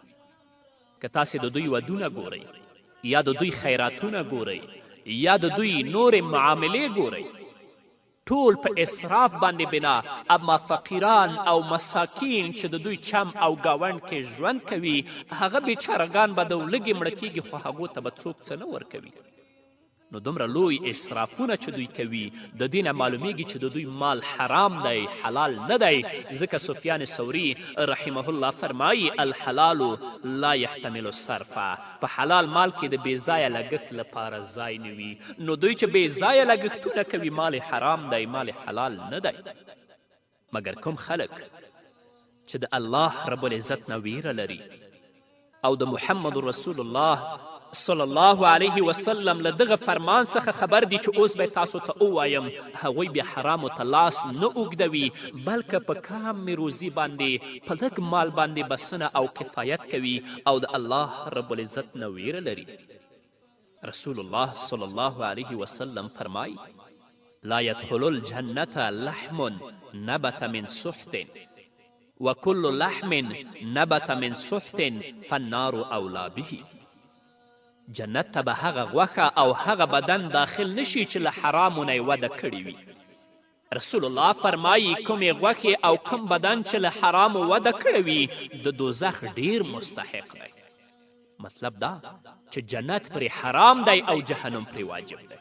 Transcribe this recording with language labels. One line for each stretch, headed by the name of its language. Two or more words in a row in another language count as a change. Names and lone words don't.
Pashto: که تاسې د دوی ودونه ګورئ یا د دوی خیراتونه ګورئ یا د دوی نورې معاملې ګورئ، ټول په اسراف باندې بنا، اما فقیران او مساکین چې د دوی چم او ګاونډ کې ژوند کوي، هغه بیچارهګان به د لږې مړه کیږي خو هغو ته به څوک څه نه ورکوي. نو دومره لوی اسرافونه چې دوی کوي، د دې نه معلومیږي چې د دوی مال حرام دی، حلال نه دی. ځکه سفیان ثوری
Arabic: رحمه الله
Pashto: فرمایي
Arabic: الحلال لا يحتمل الصرف.
Pashto: په حلال مال کې د بېځایه لګښت لپاره ځای نه وي. نو دوی چې بېځایه لګښتونه کوي، مال حرام دی، مال حلال نه دی. مګر کوم خلک چې د
Arabic: الله رب العزت
Pashto: نه ویره لري او د محمد رسول الله
Arabic: صلی الله علیه وسلم
Pashto: له دغه فرمان څخه خبر دي چې اوس به تاسو ته ووایم، هغوی بیا حرامو ته لاس نه اوږدوي، بلکې په کم روزي باندې، په لږ مال باندې بسنه او کفایت کوي او د
Arabic: الله رب العزت
Pashto: نه ویره لري.
Arabic: رسول الله صلی الله علیه وسلم فرمایي لا يدخل الجنة لحم نبت من سحت وكل لحم نبت من سحت فالنار اولی به.
Pashto: جنت ته به هغه غوښه او هغه بدن داخل نشي چې له حرامو نه یې وده کړې وي. رسول الله فرمایي کومې غوښې او کوم بدن چې له حرامو وده کړی وي د دوزخ ډیر مستحق دی. مطلب دا چې جنت پرې حرام دی او جهنم پرې واجب دی.